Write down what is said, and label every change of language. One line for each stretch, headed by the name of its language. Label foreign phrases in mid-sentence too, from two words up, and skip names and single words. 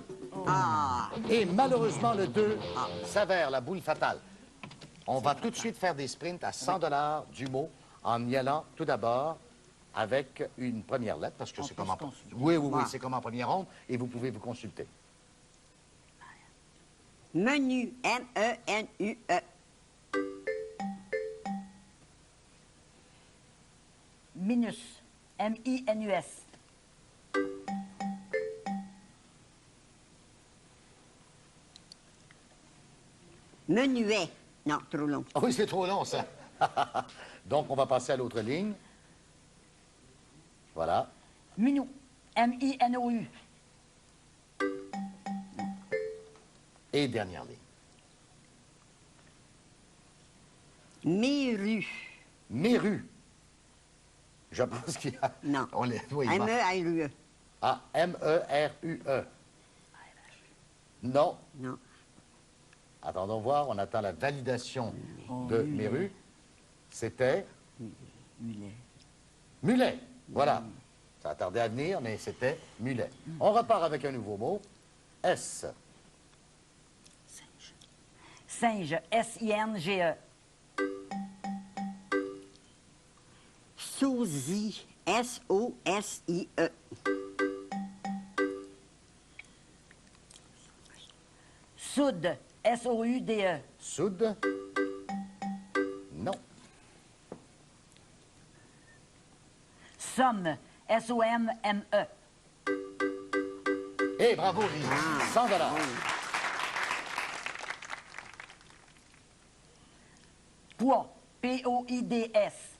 French: Et malheureusement, le 2 s'avère la boule fatale. On va tout de suite faire des sprints à 100 $ du mot en y allant tout d'abord avec une première lettre, parce que On c'est peut comme en... se consulter. Oui, oui, oui, Ouais. c'est comme en première ronde, et vous pouvez vous consulter. Menu, M-E-N-U-E. Minus, M-I-N-U-S. Menuet. Non, trop long. Ah oui, c'est trop long, ça. Donc, on va passer à l'autre ligne. Voilà. Minou, M-I-N-O-U. Et dernière ligne. Méru. Méru. Je pense qu'il y a... Non. On les... oui, il manque. M-E-R-U-E. Ah, M-E-R-U-E. Non. Non. Attendons voir, on attend la validation de Méru. C'était Mulet. mulet. Voilà. Ça a tardé à venir, mais c'était mulet. On repart avec un nouveau mot. S. Singe, S-I-N-G-E. Sosie. S-O-S-I-E. Soude, S-O-U-D-E. Soude. Non. Somme, S-O-M-M-E. Eh, bravo, Lise. 100 $. Poids, P-O-I-D-S.